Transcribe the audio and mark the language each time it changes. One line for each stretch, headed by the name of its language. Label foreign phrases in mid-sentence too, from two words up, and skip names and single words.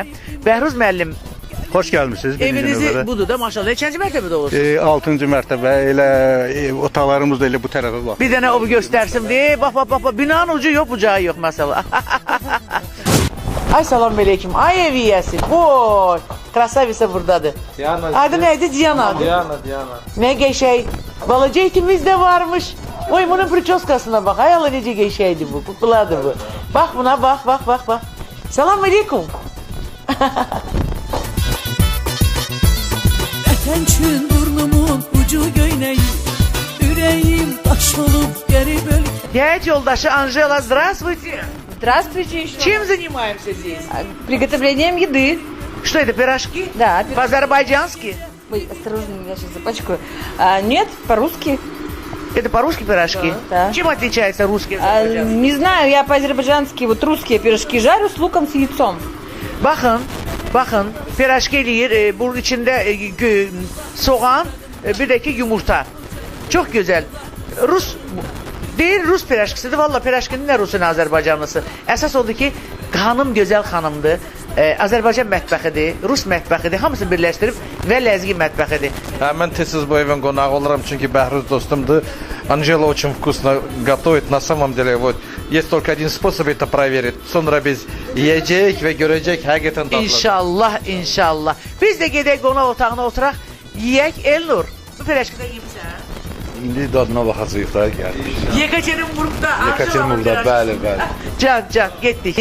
Azerbaijani: Bəhruz müəllim, xoş gəlmisiniz. Evinizi budur da maşallah. Neçənci mərtəbədə olursunuz? 6-cı mərtəbə, elə otaqlarımız da elə bu tərəfə var. Bir dənə o göstərsin. Bax, binanın ucu yox, bucağı yox məsələ. Ay
Arabic: سلام عليكم.
Azerbaijani: Ay ev yiyəsi. Boy. Krasavisa buradadır. Adı neydi? Diana. Diana. Ne geçey. Balaca itimiz de varmış. Oy bunun prическasına bak. Hay Allah nece geçeydi bu. Kukuladı bu. Bak buna bak.
Arabic: سلام عليكم.
Azerbaijani: Ətençün burnumun ucu göynəyir, ürəyim daş olub geri bölük.
Russian: Дядь yoldaşı Анжела, здравствуйте. Здравствуйте еще. Чем занимаемся здесь? Приготовлением еды. Что это, пирожки? Да. По-азербайджански? Ой, осторожно, я сейчас запачкаю. Нет, по-русски. Это по-русски пирожки? Да. Чем отличается русский от азербайджанский? Не знаю, я по-азербайджански вот русские пирожки жарю с луком, с яйцом.
Azerbaijani: Bakın, piraşki eləyir, bunun içində soğan, bir də ki yumurta. Çox gözəl. Rus piraşkisidir. Valla piraşkinin nə Rusu, nə Azərbaycanlısı. Əsas odur ki, xanım gözəl xanımdır. Azərbaycan mətbəxidir, Rus mətbəxidir. Hamısını birləşdirib və ləzgi mətbəxidir. Mən tez-tez bu evin qonağı oluram, çünki Bəhruz dostumdur.
Russian: Анжела очень вкусно готовит. На самом деле, вот, есть только один способ это проверить.
Azerbaijani: Sonra biz yiyəcək və görəcək həqiqətən dadlıdır. İnşallah. Biz də gedək qonaq otağına oturaq, yiyək. Elnur, bu piraşkıda yiyibsən? İndi dadına baxacağıq da gəldik. Yekaterinburgda, bəli. Can, getdik.